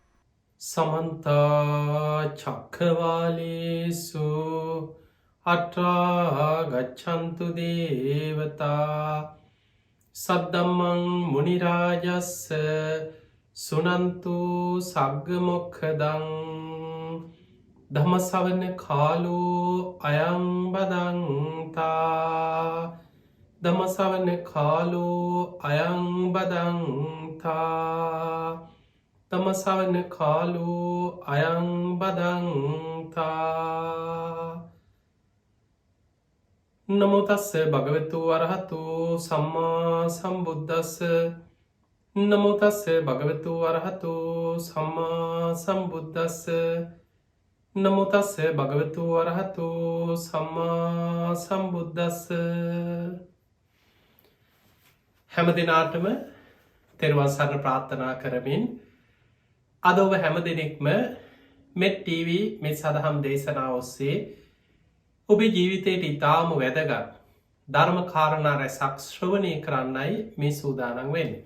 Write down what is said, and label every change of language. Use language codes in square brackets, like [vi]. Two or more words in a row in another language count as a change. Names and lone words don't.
[pi] සමන්ත චක්ඛවාලේසු අත්‍රා ගච්ඡන්තු දේවතා සද්දම්මං මුනි රාජස්ස සුනන්තු සග්ග මොක්ඛදං ධම්මසවන කාලෝ අයං බදන්තා ධම්මසවන කාලෝ අයං බදන්තා තමසවන කාලෝ අයං බදන්තා නමෝ තස්ස භගවතු වරහතු සම්මා සම්බුද්දස්ස නමෝ තස්ස භගවතු වරහතු සම්මා සම්බුද්දස්ස නමෝ තස්ස භගවතු වරහතු සම්මා සම්බුද්දස්ස. [si] හැම දිනාටම තෙරුවන් සරණ ප්‍රාර්ථනා කරමින් අද ඔබ හැම දෙනෙක්ම මෙත් TV මෙත් සදහම් දේශනා ඔස්සේ ඔබේ ජීවිතයට ඉතාම වැදගත් ධර්ම කාරණා රැසක් ශ්‍රවණය කරන්නයි මේ සූදානම් වෙන්නේ.